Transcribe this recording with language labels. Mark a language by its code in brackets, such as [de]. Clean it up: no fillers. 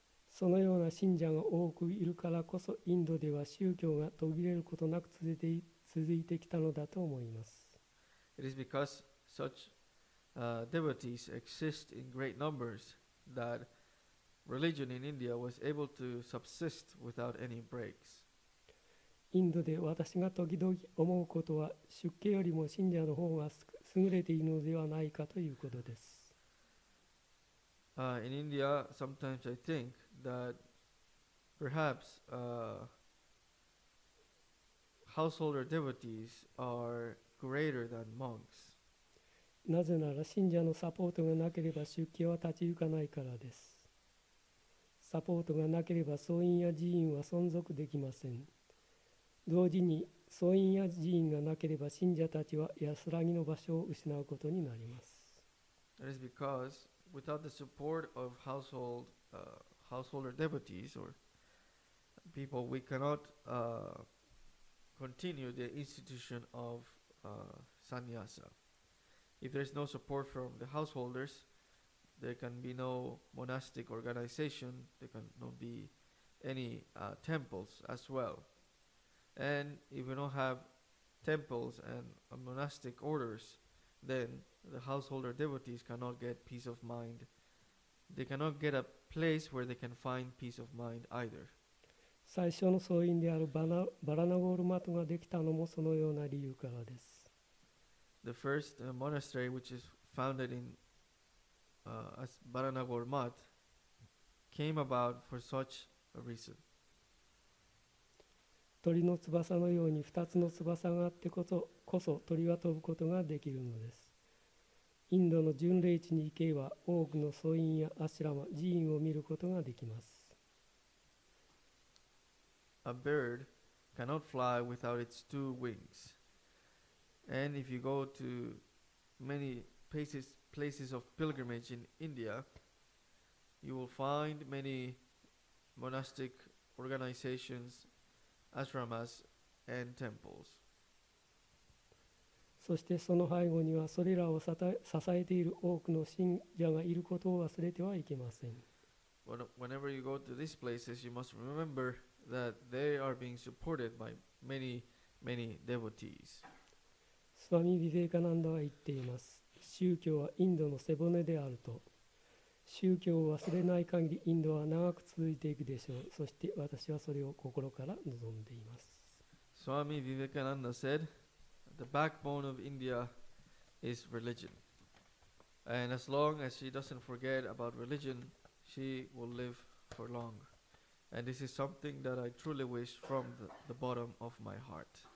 [ja] そのような信者が多くいるからこそ、インドでは宗教が途切れることなく続いてきたのだと思います。 [en] It is because such devotees exist in great numbers that religion in India was able to subsist without any breaks. [ja] インドで私が時々思うことは、出家よりも信者の方が優れているのではないかということです。 [en] In India, sometimes I think that perhaps householder devotees are greater than monks. [ja] なぜなら信者のサポートがなければ出家は立ち行かないからです。サポートがなければ僧院や寺院は存続できません。同時に僧院や寺院がなければ信者たちは安らぎの場所を失うことになります。 [en] That is because without the support of householder devotees or people, we cannot continue the institution of sannyasa. If there is no support from the householders, there can be no monastic organization, there cannot be any temples as well. And if we don't have temples and monastic orders, then the householder devotees cannot get peace of mind. They cannot get a place where they can find peace of mind either. [ja] 最初の僧院であるバラナゴールマトができたのもそのような理由からです。 [en] The first monastery, which is founded in as Baranagor Mat, came about for such a reason. [ja] 鳥の翼のように2つの翼があってこそ鳥は飛ぶことができるのです。インドの巡礼地に行けば多くの僧院やアシュラマ、寺院を見ることができます。 [en] A bird cannot fly without its two wings. And if you go to many places of pilgrimage in India, you will find many monastic organizations, ashramas, and temples. [ja] そしてその背後にはそれらを支えている多くの信者がいることを忘れてはいけません。 [en] Whenever you go to these places, you must remember that they are being supported by many devotees. [ja] スワミ・ビベーカナンダは言っています。宗教はインドの背骨であると。宗教を忘れない限りインドは長く続いていくでしょう。そして私はそれを心から望んでいます。 [en] Swami Vivekananda said, the backbone of India is religion. And as long as she doesn't forget about religion, she will live for long. And this is something that I truly wish from the bottom of my heart.